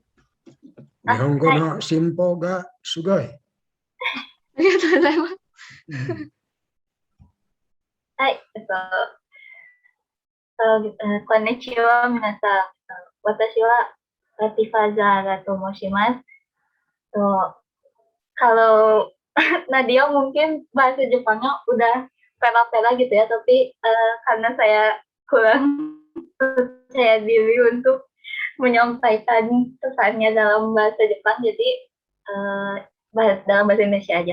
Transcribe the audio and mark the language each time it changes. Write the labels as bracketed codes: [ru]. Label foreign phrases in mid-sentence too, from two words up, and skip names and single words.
[ja] 日本語の進歩がすごい。ありがとうございます。はい、こんにちは、皆さん。私は Latifah Zahra と申します。 [id] Kalau Nadia mungkin bahasa Jepangnya udah pera-pera gitu ya, tapi karena saya kurang percaya diri untuk menyampaikan pesannya dalam bahasa Jepang, jadi dalam bahasa Indonesia aja.